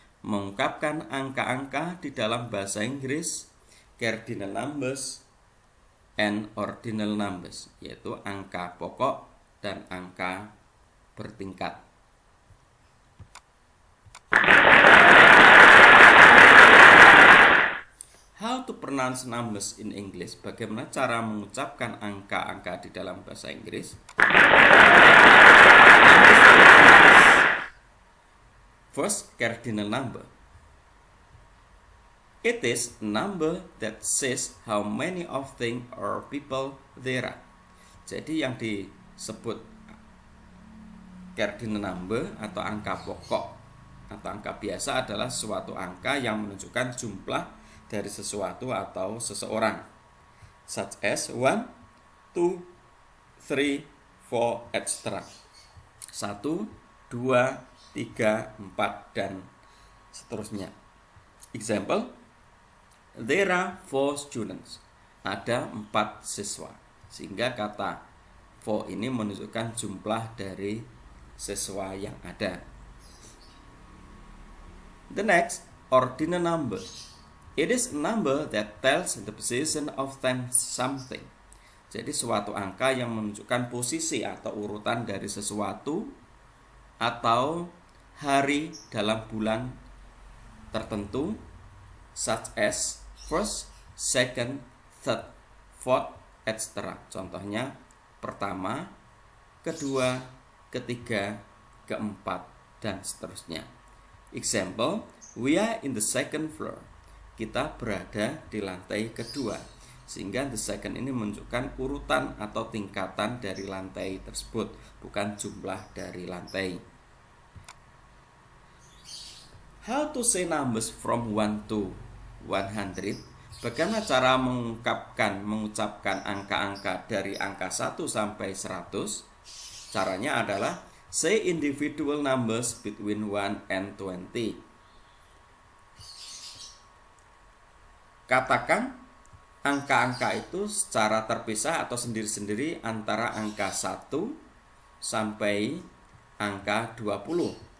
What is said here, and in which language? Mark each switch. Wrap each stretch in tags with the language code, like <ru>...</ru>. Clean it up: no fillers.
<id>Mengungkapkan angka-angka di dalam bahasa Inggris,</id> <en>cardinal numbers and ordinal numbers,</en> <id>yaitu angka pokok dan angka bertingkat.</id> <en>How to pronounce numbers in English?</en> <id>Bagaimana cara mengucapkan angka-angka di dalam bahasa Inggris?</id> <en>First, cardinal number. It is a number that says how many of things or people there are.</en> <id>Jadi yang disebut cardinal number atau angka pokok atau angka biasa adalah suatu angka yang menunjukkan jumlah dari sesuatu atau seseorang.</id> <en>Such as 1, 2, 3, 4, etc.</en> <id>1, 2, 3, 4, dan seterusnya.</id> <en>Example, there are 4 students.</en> <id>Ada 4 siswa. Sehingga kata 4 ini menunjukkan jumlah dari siswa yang ada.</id> <en>The next, ordinal number. It is a number that tells the position of something.</en> <id>Jadi suatu angka yang menunjukkan posisi atau urutan dari sesuatu atau hari dalam bulan tertentu,</id> <en>such as first, second, third, fourth, etc.</en> <id>Contohnya pertama, kedua, ketiga, keempat, dan seterusnya.</id> <en>Example, we are in the second floor.</en> <id>Kita berada di lantai kedua. Sehingga the second ini menunjukkan urutan atau tingkatan dari lantai tersebut, bukan jumlah dari lantai.</id> <en>How to say numbers from 1 to 100?</en> <id>Bagaimana cara mengucapkan angka-angka dari angka 1 sampai 100? Caranya adalah</id> <en>say individual numbers between 1 and 20.</en> <id>Katakan angka-angka itu secara terpisah atau sendiri-sendiri antara angka 1 sampai angka 20.</id>